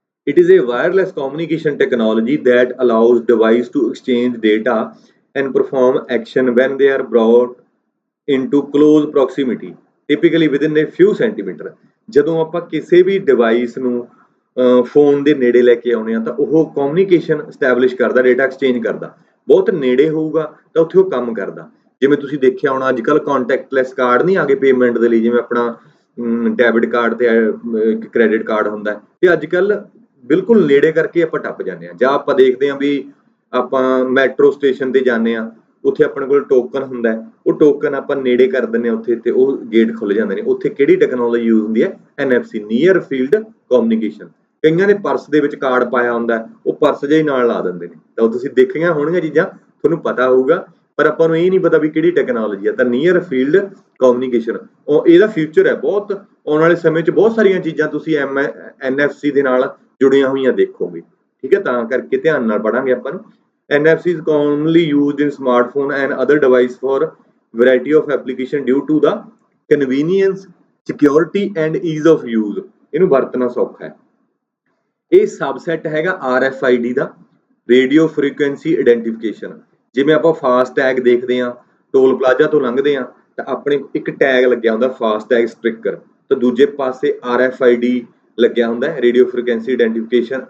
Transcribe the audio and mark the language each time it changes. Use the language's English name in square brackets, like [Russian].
[English] It is a wireless communication technology that allows device to exchange data and perform action when they are brought into close proximity, typically within a few centimeter। [Punjabi] ਜਦੋਂ ਆਪਾਂ ਕਿਸੇ ਵੀ device ਨੂੰ phone ਦੇ ਨੇੜੇ ਲੈ ਕੇ ਆਉਣੇ ਆ ਤਾਂ ਉਹ ਕਮਿਊਨੀਕੇਸ਼ਨ ਸਟੈਬਲਿਸ਼ ਕਰਦਾ, ਡੇਟਾ ਐਕਸਚੇਂਜ ਕਰਦਾ। ਬਹੁਤ ਨੇੜੇ ਹੋਊਗਾ ਤਾਂ ਉੱਥੇ ਉਹ ਕੰਮ ਕਰਦਾ। ਜਿਵੇਂ ਤੁਸੀਂ ਦੇਖਿਆ ਹੋਣਾ ਅੱਜ ਕੱਲ੍ਹ ਕੰਟੈਕਟਲੈਸ ਕਾਰਡ ਨਹੀਂ ਆ ਗਏ ਪੇਮੈਂਟ ਦੇ ਲਈ, ਜਿਵੇਂ ਆਪਣਾ ਡੈਬਿਟ ਕਾਰਡ ਤੇ ਕ੍ਰੈਡਿਟ ਕਾਰਡ ਹੁੰਦਾ, ਤੇ ਅੱਜ ਕੱਲ੍ਹ ਬਿਲਕੁਲ ਨੇੜੇ ਕਰਕੇ ਆਪਾਂ ਟੱਪ ਜਾਂਦੇ ਹਾਂ। ਜਾਂ ਆਪਾਂ ਦੇਖਦੇ ਹਾਂ ਵੀ ਆਪਾਂ ਮੈਟਰੋ ਸਟੇਸ਼ਨ ਤੇ ਜਾਂਦੇ ਹਾਂ, ਉੱਥੇ ਆਪਣੇ ਕੋਲ ਟੋਕਨ ਹੁੰਦਾ ਹੈ, ਉਹ ਟੋਕਨ ਆਪਾਂ ਨੇੜੇ ਕਰ ਦਿੰਦੇ ਹਾਂ ਉੱਥੇ ਤੇ ਉਹ ਗੇਟ ਖੁੱਲ ਜਾਂਦੇ ਨੇ। ਉੱਥੇ ਕਿਹੜੀ ਟੈਕਨੋਲੋਜੀ ਯੂਜ਼ ਹੁੰਦੀ ਹੈ? NFC, near field communication. ਕਈਆਂ ਦੇ ਪਰਸ ਦੇ ਵਿੱਚ ਕਾਰਡ ਪਾਇਆ ਹੁੰਦਾ, ਉਹ ਪਰਸ ਜਿਹਾ ਹੀ ਨਾਲ ਲਾ ਦਿੰਦੇ ਨੇ। ਤਾਂ ਉਹ ਤੁਸੀਂ ਦੇਖੀਆਂ ਹੋਣਗੀਆਂ ਚੀਜ਼ਾਂ, ਤੁਹਾਨੂੰ ਪਤਾ ਹੋਊਗਾ, ਪਰ ਆਪਾਂ ਨੂੰ ਇਹ ਨਹੀਂ ਪਤਾ ਵੀ ਕਿਹੜੀ ਟੈਕਨੋਲੋਜੀ ਹੈ। ਤਾਂ ਨੀਅਰ ਫੀਲਡ ਕਮਿਊਨੀਕੇਸ਼ਨ ਉਹ ਇਹਦਾ ਫਿਊਚਰ ਹੈ। ਬਹੁਤ ਆਉਣ ਵਾਲੇ ਸਮੇਂ 'ਚ ਬਹੁਤ ਸਾਰੀਆਂ ਚੀਜ਼ਾਂ ਤੁਸੀਂ NFC ਦੇ ਨਾਲ ਜੁੜੀਆਂ ਹੋਈਆਂ ਦੇਖੋਗੇ, ਠੀਕ ਹੈ। ਤਾਂ ਕਰਕੇ ਧਿਆਨ ਨਾਲ ਪੜਾਂਗੇ ਆਪਾਂ ਨੂੰ। [English] NFC is commonly used in smartphone and other device for variety of application due to the convenience, security and ease of use। [Punjabi] ਇਹਨੂੰ ਵਰਤਣਾ ਸੌਖਾ ਹੈ। ਇਹ ਸਬਸੈਟ ਹੈਗਾ RFID ਦਾ, ਰੇਡੀਓ ਫ੍ਰੀਕੁਐਂਸੀ ਆਇਡੈਂਟੀਫਿਕੇਸ਼ਨ। ਜਿਵੇਂ ਆਪਾਂ ਫਾਸਟ ਟੈਗ ਦੇਖਦੇ ਹਾਂ, ਟੋਲ ਪਲਾਜ਼ਾ ਤੋਂ ਲੰਘਦੇ ਹਾਂ ਤਾਂ ਆਪਣੇ ਇੱਕ ਟੈਗ ਲੱਗਿਆ ਹੁੰਦਾ ਫਾਸਟ ਟੈਗ ਸਟ੍ਰਿਕਰ, ਤਾਂ ਦੂਜੇ ਪਾਸੇ RFID ਲੱਗਿਆ ਹੁੰਦਾ ਹੈ, ਰੇਡੀਓ ਫ੍ਰੀਕੁਐਂਸੀ ਆਇਡੈਂਟੀਫਿਕੇਸ਼ਨ।